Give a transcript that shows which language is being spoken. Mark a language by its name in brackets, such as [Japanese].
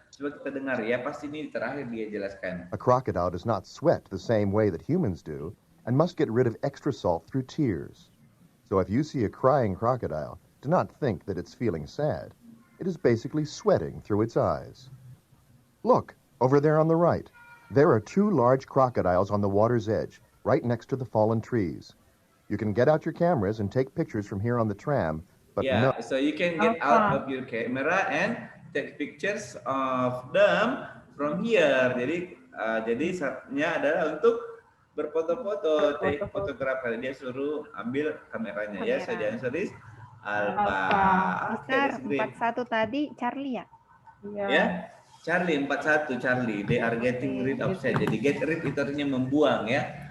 [Indonesian] Coba kita dengar ya, pasti ini terakhir dia jelaskan. [English] A crocodile does not sweat the same way that humans do and must get rid of extra salt through tears. So if you see a crying crocodile, do not think that it's feeling sad. It is basically sweating through its eyes. Look, over there on the right. There are two large crocodiles on the water's edge, right next to the fallen trees. You can get out your cameras and take pictures from here on the tram, but yeah, no. So you can get out of your camera and take pictures of them from here. [Indonesian] Jadi syaratnya adalah untuk berfoto-foto, [English] take photograph. [Indonesian] Dia suruh ambil kameranya ya. [English] So the answer is Alpha. [Indonesian] Mister, 41 tadi Charlie ya? Ya. [English] Charlie 41 Charlie, they are getting rid of salt. [Indonesian] Jadi get rid itu artinya membuang ya.